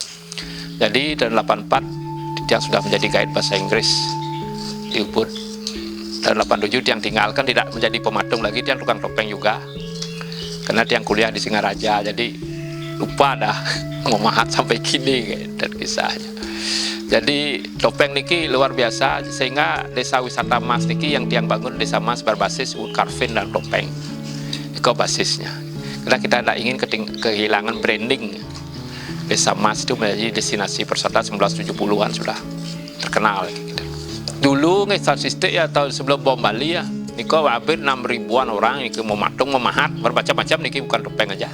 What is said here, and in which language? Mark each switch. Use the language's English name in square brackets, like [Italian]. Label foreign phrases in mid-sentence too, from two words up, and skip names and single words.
[Indonesian] Jadi tahun 84 dia sudah menjadi guide bahasa Inggris di Ubud. Tahun 87 yang tinggalkan tidak menjadi pematung lagi, dia tukang topeng juga. Karena dia yang kuliah di Singaraja, jadi lupa dah memahat sampai kini dan kisahnya. Jadi topeng niki luar biasa, sehingga desa wisata Mas niki yang tiang bangun desa Mas berbasis [English] wood carving [Indonesian] dan topeng. Itu basisnya. Karena kita tidak ingin kehilangan branding. Desa Mas itu menjadi destinasi persada 1970-an sudah terkenal. Gitu. Dulu statistik ya tahun sebelum bom Bali ya, niko hampir 6.000-an orang niki mematung, memahat, bermacam-macam niki bukan topeng aja.